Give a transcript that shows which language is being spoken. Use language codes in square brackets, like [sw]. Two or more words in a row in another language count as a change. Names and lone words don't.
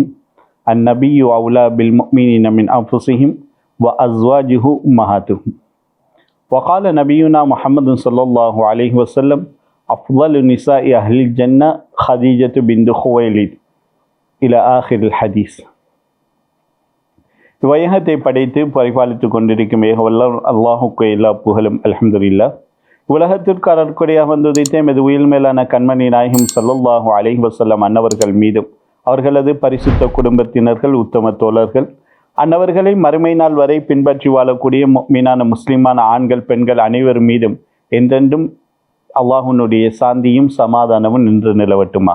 [ar] النبي أولى بالمؤمنين من أنفسهم وأزواجه أمهاتهم. وقال نبينا محمد صلى الله عليه وسلم: أفضل النساء أهل الجنة خديجة بنت خويلد إلى آخر الحديث. [ta] வையகத்தை படைத்து பரிபாலித்துக் கொண்டிருக்கும் ஏகவல்ல அல்லாஹுக்கு எல்லா புகழும் அல்ஹம்துலில்லாஹ். உலகத்திற்கு அருட்கொடையாக வந்துதைத்த எமது உயிர் மேலான கண்மணி நாயகம் [ar] صلى الله عليه وسلم [ta] அன்னவர்கள் மீதும் அவர்களது பரிசுத்த குடும்பத்தினர்கள் உத்தம தோழர்கள் அன்னவர்களை மறுமை நாள் வரை பின்பற்றி வாழக்கூடிய மீனான முஸ்லிமான ஆண்கள் பெண்கள் அனைவர் மீதும் என்றென்றும் அல்லாஹுனுடைய சாந்தியும் சமாதானமும் நின்று நிலவட்டுமாக.